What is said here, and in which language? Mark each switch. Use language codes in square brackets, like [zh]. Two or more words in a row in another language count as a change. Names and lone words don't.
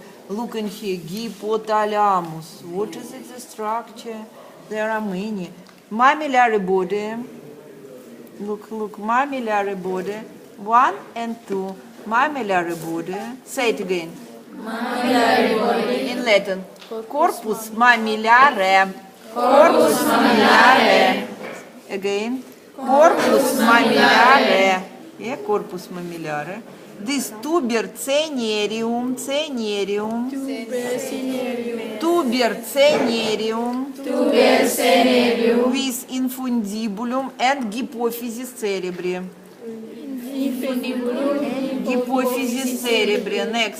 [en] Look in here, hypothalamus. What is it, the structure? There are many. Mammillary body. Look, mammillary body. 1 and 2. Mammillary body. Say it again. Mammillary body. In Latin. [la] Corpus mammillare. Corpus mammillare. Again. Corpus mammillare. [en] Yeah, [la] corpus mammillare. [en] This [la] tuber cenerium. Tuber cenerium. [en] With infundibulum and [la] hypophysis cerebri. Hypophysis cerebri. Next.